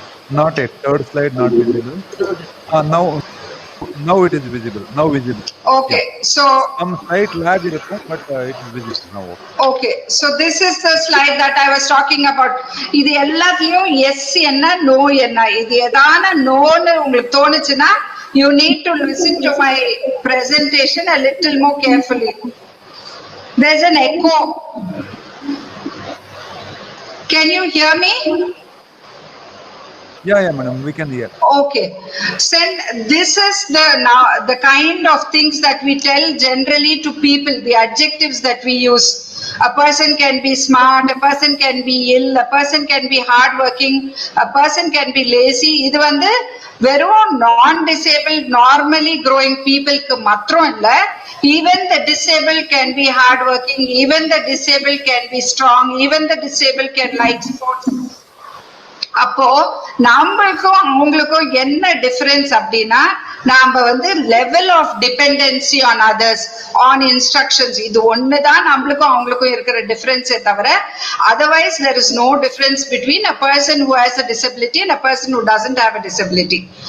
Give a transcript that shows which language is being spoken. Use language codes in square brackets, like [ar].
[en] Not a third slide, not visible. Now it is visible. Now visible. Okay, Yeah. so Some slight lag [ta] irukum, [en] but it is visible now. Okay, so this is the slide that I was talking about. [ta] இது எல்லாத்துலயும் S என்ன no என்ன இது எதான நோன்னு உங்களுக்கு தோணுச்சுன்னா [en] you need to listen to my presentation a little more carefully. There's an echo. Can you hear me? Yeah, madam, we can hear. Okay. This is the kind of things that we tell generally to people, the adjectives that we use. A person can be smart, a person can be ill, a person can be hardworking, a person can be lazy. [ta] இது வந்து வெறும் [en] non-disabled, normally growing peopleக்கு [ta] மாத்திரம் இல்ல, [en] even the disabled can be hardworking, even the disabled can be strong, even the disabled can like sports. [ta] அப்போ நம்மளுக்கும் அவங்களுக்கும் என்ன difference அப்படின்னா நாம வந்து [en] level of dependency on others on instructions [ta] இது ஒண்ணுதான் நம்மளுக்கும் அவங்களுக்கும் இருக்கிற டிஃபரன்ஸே தவிர [en] Otherwise there is no difference between a person who has a disability and a person who doesn't have a disability.